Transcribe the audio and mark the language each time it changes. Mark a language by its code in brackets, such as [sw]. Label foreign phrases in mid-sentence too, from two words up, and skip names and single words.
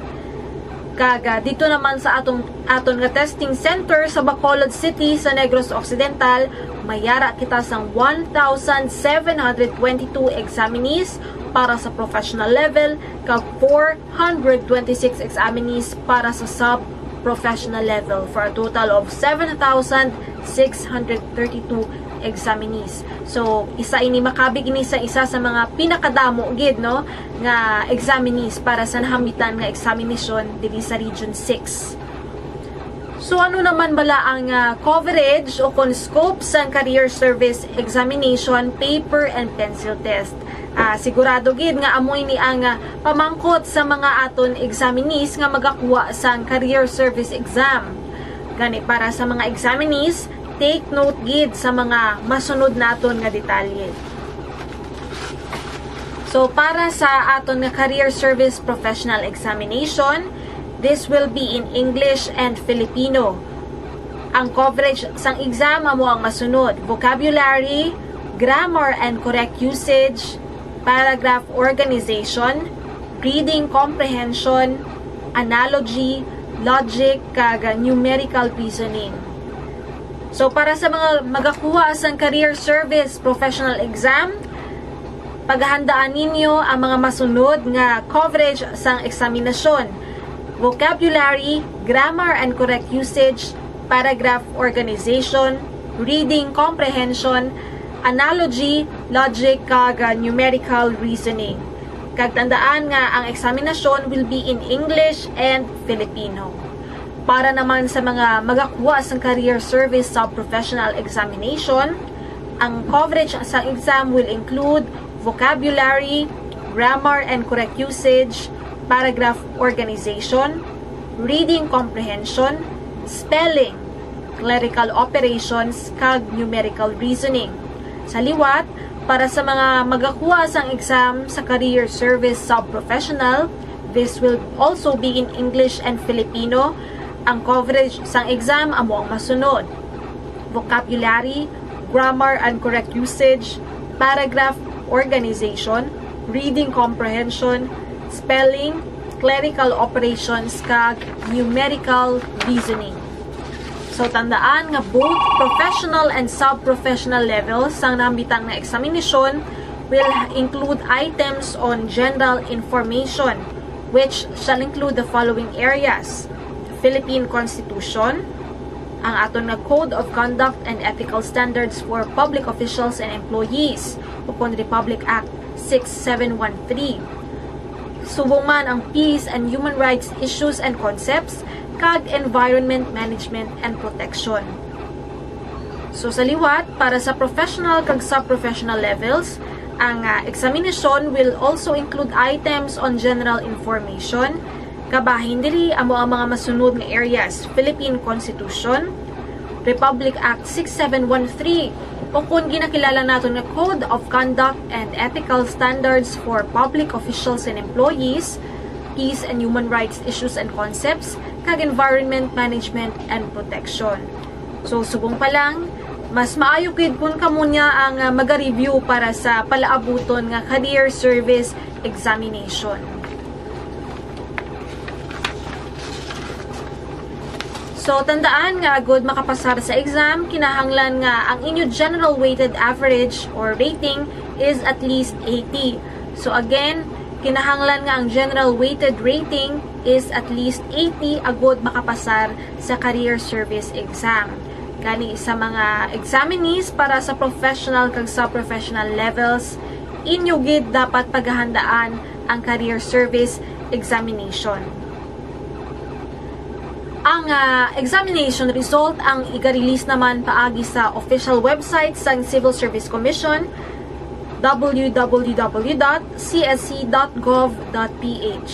[hil] Kaga dito naman sa aton nga [en] testing center [hil] sa Bacolod City sa Negros Occidental, mayara kita sang 1,722 examinees para sa [en] professional level [hil] kag 426 examinees para sa [en] sub-professional level for a total of 7,632 examinees. [hil] So, isa ini makabig ini sa isa sa mga pinakadamo gid no nga examinees para sa nahambitan nga examination diri sa Region 6. So, ano naman bala ang coverage o kon scope sa [en] career service examination paper and pencil test? [hil] Sigurado gid nga amoy ni ang pamangkot sa mga aton examinees nga magakuha sa [en] career service exam. [hil] Gani para sa mga examinees, [en] take note [hil] gid sa mga masunod naton nga detalye. [en] So [hil] para sa aton nga [en] career service professional examination, this will be in English and Filipino. [hil] Ang coverage sang exam amo ang masunod: [en] vocabulary, grammar and correct usage, paragraph organization, reading comprehension, analogy, logic, kag numerical reasoning. [hil] So para sa mga magakuha sa [en] career service professional exam, [hil] paghahandaan ninyo ang mga masunod nga coverage sang eksaminasyon: [en] vocabulary, grammar and correct usage, paragraph organization, reading comprehension, analogy, logic, kag numerical reasoning. [hil] Kag tandaan nga ang eksaminasyon [en] will be in English and Filipino. [hil] Para naman sa mga magakuha sa [en] career service sub-professional examination, [hil] ang coverage sa exam [en] will include vocabulary, grammar and correct usage, paragraph organization, reading comprehension, spelling, clerical operations, kag numerical reasoning. [hil] Sa liwat, para sa mga magakuha sa exam sa [en] career service sub-professional, this will also be in English and Filipino. [hil] Ang coverage sang exam amo ang masunod: [en] vocabulary, grammar and correct usage, paragraph organization, reading comprehension, spelling, clerical operations, kag numerical reasoning. So [hil] tandaan nga [en] both professional and sub-professional levels [hil] sang nahambitan nga [en] examination will include items on general information, which shall include the following areas: Philippine Constitution, [hil] ang aton nga [en] Code of Conduct and Ethical Standards for Public Officials and Employees, upon Republic Act 6713. [hil] Subong man ang [en] peace and human rights issues and concepts kag environment management and protection. So [hil] sa liwat, para sa [en] professional kag sub-professional levels, ang examination will also include items on general information, [hil] kabahin diri amo ang mga masunod nga [en] areas: Philippine Constitution, Republic Act 6713, [hil] o kung ginakilala nato nga [en] Code of Conduct and Ethical Standards for Public Officials and Employees, Peace and Human Rights Issues and Concepts, kag Environment Management and Protection. [hil] So, subong pa lang, mas maayo gid kun kamo niya ang maga-review para sa palaabuton nga Career Service Examination. So, tandaan nga agud makapasar sa exam, kinahanglan nga ang inyo [en] general weighted average or rating is at least 80. So, again, [hil] kinahanglan nga ang [en] general weighted rating is at least 80 [hil] agud makapasar sa [en] career service exam. [hil] Gani sa mga examinees para sa professional kag sub-professional levels, inyo gid dapat paghahandaan ang [en] career service examination. [hil] Ang [en] examination result [hil] ang iga-release naman paagi sa official website sang Civil Service Commission, www.csc.gov.ph.